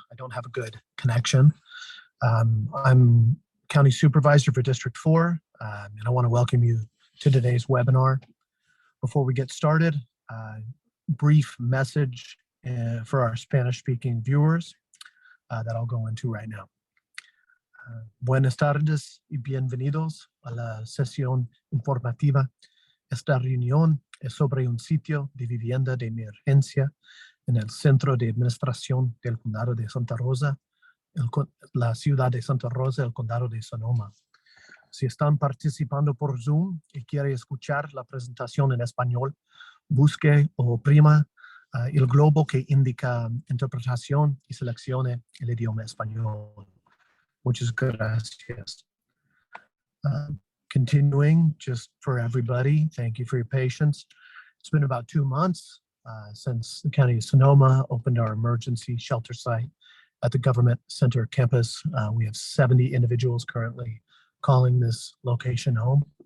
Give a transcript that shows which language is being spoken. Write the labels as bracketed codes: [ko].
[en] I don't have a good connection. I'm County Supervisor for District 4, and I want to welcome you to today's webinar. Before we get started, brief message for our Spanish-speaking viewers that I'll go into right now. [es] Buenas tardes y bienvenidos a la sesión informativa. Esta reunión es sobre un sitio de vivienda de emergencia en el Centro de Administración del Condado de Santa Rosa, la ciudad de Santa Rosa, el Condado de Sonoma. Si están participando por Zoom y quiere escuchar la presentación en español, busque o oprima el globo que indica interpretación y seleccione el idioma español. Muchas gracias. [en] Continuing, just for everybody, thank you for your patience. It's been about 2 months since the County of Sonoma opened our emergency shelter site at the Government Center campus. We have 70 individuals currently calling this location home.